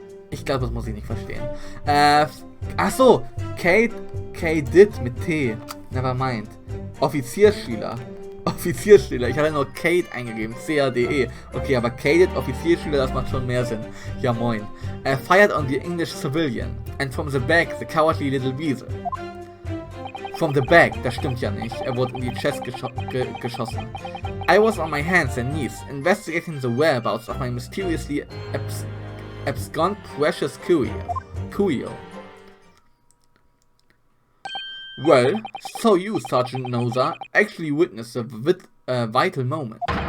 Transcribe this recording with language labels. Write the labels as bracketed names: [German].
[German] Ich glaube, das muss ich nicht verstehen. Achso, Cadet mit T. Nevermind. Offiziersschüler. Offiziersschüler. Ich hatte nur Kate eingegeben. C-A-D-E. Okay, aber Cadet, Offiziersschüler, das macht schon mehr Sinn. Ja, moin. [English] Fired on the English civilian. And from the back, the cowardly little weasel. From the back, [German] das stimmt ja nicht. Er wurde in die Chest geschossen. [English] I was on my hands and knees, investigating the whereabouts of my mysteriously abscond precious curio. Well, so you, Sergeant Noza, actually witnessed a vital moment.